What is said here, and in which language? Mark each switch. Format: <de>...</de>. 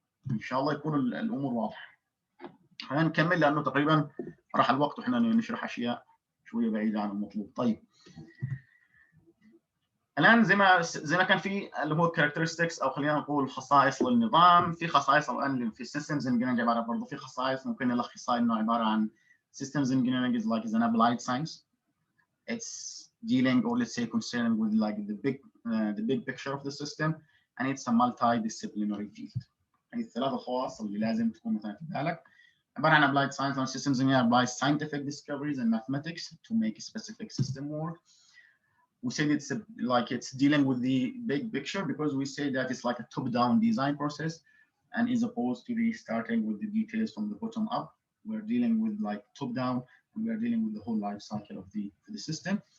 <ar>ان شاء الله يكون الامور واضحه. خلينا نكمل لانه تقريبا راح الوقت واحنا نشرح اشياء شويه بعيده عن المطلوب. طيب الان زي ما كان في اللي هو characteristics او خلينا نقول خصائص للنظام، في خصائص الان في</ar> <en>systems engineering عباره برضه في خصائص ممكن نلخصها انه عباره عن systems engineering is like an applied science. It's dealing or let's say concerned with like the big picture of the system and it's a multidisciplinary field.</en> <ar>هذه الثلاث خواص اللي لازم تكون مثلا في بالك. عباره عن</ar> <en>applied science and systems engineering applies scientific discoveries and mathematics to make a specific system work. We say it's dealing with the big picture because we say that it's like a top-down design process, and as opposed to starting with the details from the bottom up, we're dealing with like top-down, and we are dealing with the whole life cycle of the system.</en>